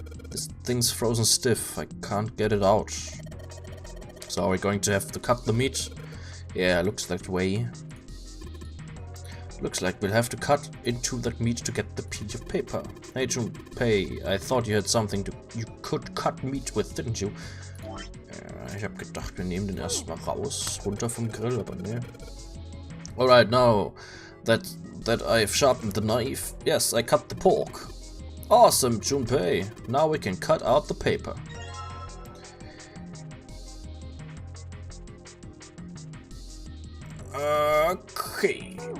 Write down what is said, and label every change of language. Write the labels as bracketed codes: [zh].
[en] This thing's frozen stiff. I can't get it out. So are we going to have to cut the meat? Yeah, looks that way. Looks like we'll have to cut into that meat to get the piece of paper. Hey Junpei, I thought you had something you could cut meat with, didn't you? [de] Ich hab gedacht, wir nehmen den erstmal raus, runter vom Grill, aber ne. [en] Alright, now that I've sharpened the knife, yes, I cut the pork. Awesome, Junpei. Now we can cut out the paper. Okay.